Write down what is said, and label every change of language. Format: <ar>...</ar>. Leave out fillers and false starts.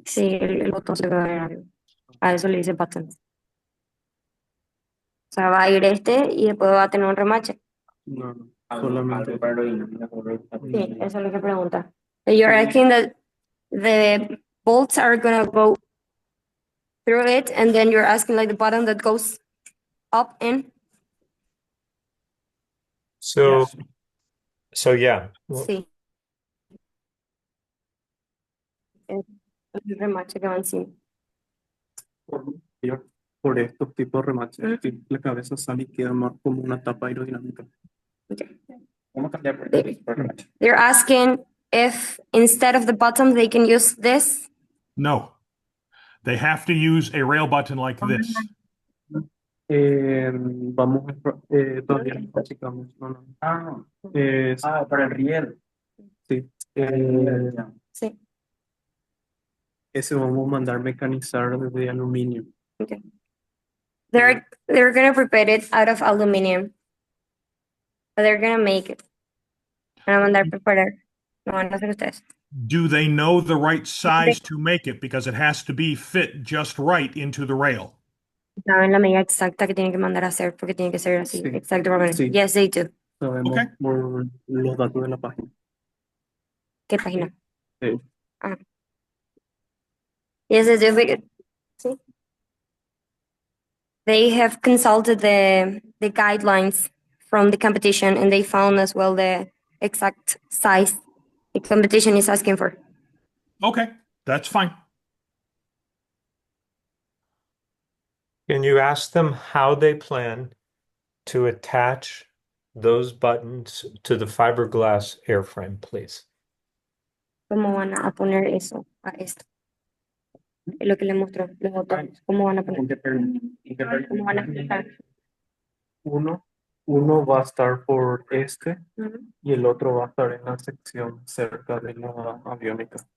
<es>Sí, el botón se va a ver arriba. A eso le dice button. O sea, va a ir este y después va a tener un remache. No, solamente. Sí, eso es lo que pregunta.</es> <en>So you're asking that the bolts are gonna go through it, and then you're asking like the button that goes up in. So yeah.</en> <es>Sí. El remache que va encima. Por estos tipos de remaches, la cabeza sale y queda más como una tapa aerodinámica. Vamos a cambiar por remache.</es> <en>They're asking if instead of the bottom they can use this. No. They have to use a rail button like this.</en> <es>Vamos todavía no practicamos. Para el riel. Sí. Sí. Ese vamos a mandar mecanizar de aluminio.</es> <en>Okay. They're gonna prepare it out of aluminum, but they're gonna make it.</en> <es>van a mandar preparar. Lo van a hacer ustedes.</es> <en>Do they know the right size to make it? Because it has to be fit just right into the rail.</en> <es>Saben la medida exacta que tienen que mandar a hacer porque tiene que ser así, Sí. exacto. Por Sí.</es> <en>Yes, they do.</en> <es>Sabemos</es> <en>Ok.</en> <es>por los datos de la página. ¿Qué página? Sí.</es> <en>Ah. Yes, they do. Sí. They have consulted the guidelines from the competition and they found as well the exact size the competition is asking for. Okay, that's fine. Can you ask them how they plan to attach those buttons to the fiberglass airframe, please?</en> <es>¿Cómo van a poner eso a esto? Es lo que le mostró, los botones. ¿Cómo van a poner? ¿Cómo van a explicar? Uno va a estar por este Ujú. y el otro va a estar en la sección cerca de la aviónica.</es>